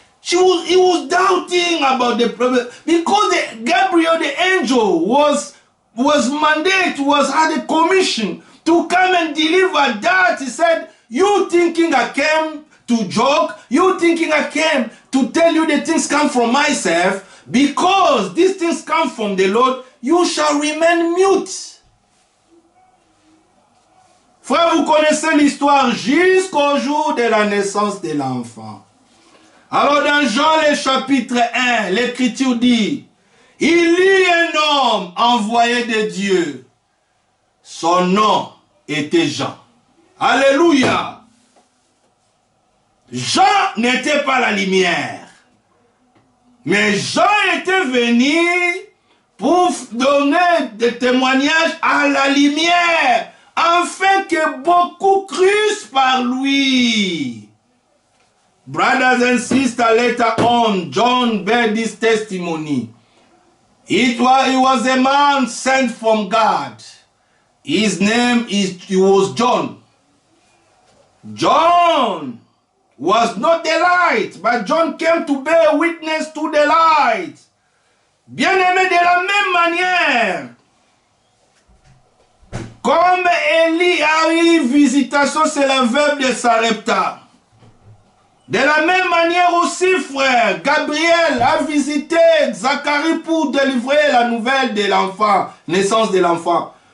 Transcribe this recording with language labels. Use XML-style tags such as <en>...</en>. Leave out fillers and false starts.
<en>He was doubting about the problem. Because Gabriel, the angel, was mandated, had a commission to come and deliver that. He said, you thinking I came to joke? You thinking I came to tell you the things come from myself? Because these things come from the Lord, you shall remain mute.</en> <fr>Frère, vous connaissez l'histoire jusqu'au jour de la naissance de l'enfant. Alors dans Jean le chapitre 1, l'écriture dit, il y eut un homme envoyé de Dieu. Son nom était Jean. Alléluia. Jean n'était pas la lumière. Mais Jean était venu pour donner des témoignages à la lumière, afin que beaucoup crussent par lui.</fr> <en>Brothers and sisters, later on, John bear this testimony. He was a man sent from God. His name was John. John was not the light, but John came to bear witness to the light.</en> <fr>Bien-aimé, de la même manière, comme Élie a eu visitation, c'est la veuve de Sarepta. De la même manière aussi, frère, Gabriel a visité Zacharie pour délivrer la nouvelle de l'enfant, naissance de l'enfant.</fr>